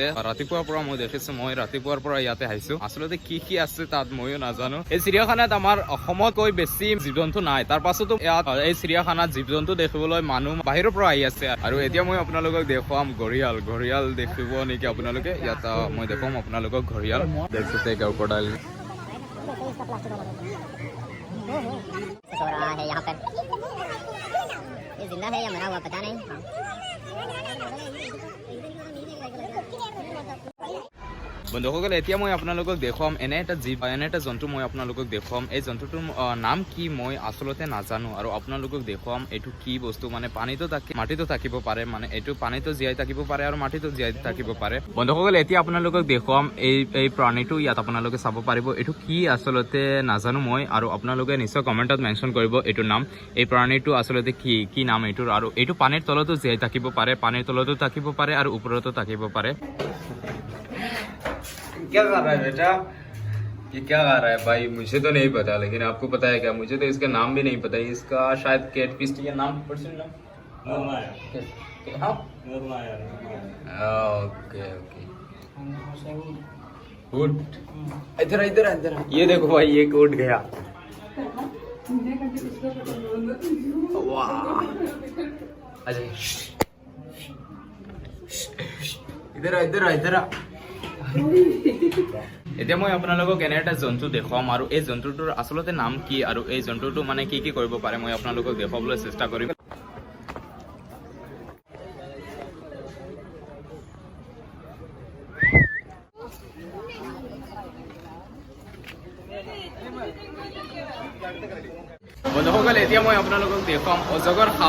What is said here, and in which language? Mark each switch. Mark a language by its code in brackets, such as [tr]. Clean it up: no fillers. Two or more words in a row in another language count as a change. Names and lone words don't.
[as] ৰাতিপুৱাৰ পৰা মই দেখিছো, মই ৰাতিপুৱাৰ পৰা ইয়াতে আহিছো। আচলতে কি কি আছে তাত ময়ো নাজানো। এই চিৰিয়াখানাত আমাৰ অসমতকৈ বেছি জীৱ জন্তু নাই, তাৰ পাছতো ইয়াত এই চিৰিয়াখানাত জীৱ জন্তু দেখিবলৈ মানুহ বাহিৰৰ পৰা আহি আছে। আৰু এতিয়া মই আপোনালোকক দেখুৱাম ঘৰিয়াল দেখিব নেকি আপোনালোকে। ইয়াত মই দেখুৱাম আপোনালোকক ঘৰিয়াল। দেখতে क्रोकोडाइल [hi] सो रहा है यहाँ पर। ये जिंदा है या मरा हुआ पता नहीं। [as] বন্ধুসকল এতিয়া মই আপোনালোকক দেখুৱাম এনে এটা জন্তু মই আপোনালোকক দেখুৱাম। এই জন্তুটোৰ নাম কি মই আচলতে নাজানো আৰু আপোনালোকক দেখুৱাম এইটো কি বস্তু। মানে মাটিতো থাকিব পাৰে, মানে এইটো পানীতো জীয়াই থাকিব পাৰে আৰু মাটিতো জীয়াই থাকিব পাৰে। বন্ধুসকল এতিয়া আপোনালোকক দেখুৱাম এই প্ৰাণীটো। ইয়াত আপোনালোকে চাব পাৰিব এইটো কি আচলতে নাজানো মই, আৰু আপোনালোকে নিশ্চয় কমেণ্টত মেনশ্যন কৰিব এইটোৰ নাম। এই প্ৰাণীটো আচলতে কি নাম এইটোৰ। আৰু এইটো পানীৰ তলতো জীয়াই থাকিব পাৰে, পানীৰ তলতো থাকিব পাৰে আৰু ওপৰতো থাকিব পাৰে। [hi] क्या कर रहा है बेटा, ये क्या कर रहा है भाई? मुझे तो नहीं पता, लेकिन आपको पता है क्या? मुझे तो इसका नाम भी नहीं पता। इसका शायद कैटफिश या नाम ओके उठ इधर इधर इधर। ये देखो भाई, ये उठ गया। वाह, अच्छा इधर इधर इधर। [as] এতিয়া মই আপোনালোকক এনে এটা জন্তু দেখুৱাম আৰু এই জন্তুটোৰ আচলতে নাম কি আৰু এই জন্তুটো মানে কি কি কৰিব পাৰে মই আপোনালোকক দেখুৱাবলৈ চেষ্টা কৰিম। বন্ধুসকল এতিয়া মই আপোনালোকক দেখুৱাম অজগৰ সাপ।